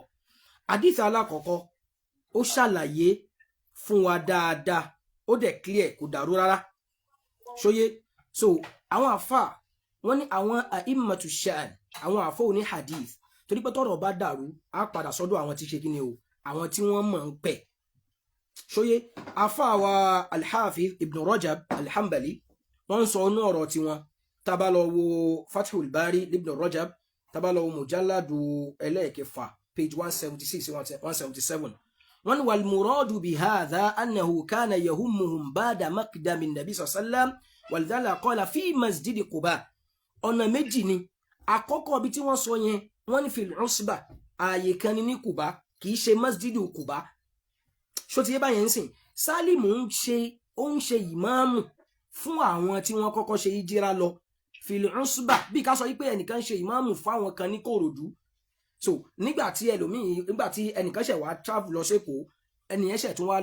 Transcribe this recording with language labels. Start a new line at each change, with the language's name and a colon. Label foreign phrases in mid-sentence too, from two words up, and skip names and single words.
Yoruba: Hadith alákọ̀ọ́kọ́ ó ṣàlàyé fún wa dáadáa ó dẹ̀ clear kò dàrú rárá ṣóyé so àwọn àfà wọ́n ní àwọn
Arabic: أئمة الشأن
Yoruba: àwọn àfà òní hadith torí pé tọ́rọ̀ bá dàrú á padà sọ́dọ̀ àwọn tí ṣe kíni o àwọn tí wọ́n mọ̀ ń pẹ̀ ṣóyé àfà wa al-Hafiz ibn Rajab al-Hanbali wọ́n ń sọ inú ọ̀rọ̀ tiwọn tá bá lọ wo Fathul Bari ibn Rajab tá bá lọ wo mujalladu ẹlẹ́ẹ̀kẹfà page 176 177 wọ́n ní
Arabic: والمراد بهذا أنه كان يؤمهم بعد مقدم النبي سلم ولذلك قال في مسجد قباء
Yoruba: ọ̀nà méjì ni àkọ́kọ́ bí tí wọ́n sọ yẹn wọ́n ní
Arabic: في العصبة
Yoruba: ààyè kan ní Quba kì í ṣe masjidu Quba ṣó ti yé báyẹn ń sìn Sálímù ó ń ṣe ìmáàmù fún àwọn tí wọ́n kọ́kọ́ ṣe ìjírá lọ
Arabic: في العصبة
Yoruba: bí ká sọ wípé ẹnìkan ṣe ìmáàmù fáwọn kan ní Kòròdú so nígbà tí ẹnìkan ṣẹ̀ wá travel lọ sẹ́kọ̀ọ́ ẹnìyẹn ṣẹ̀ tún wá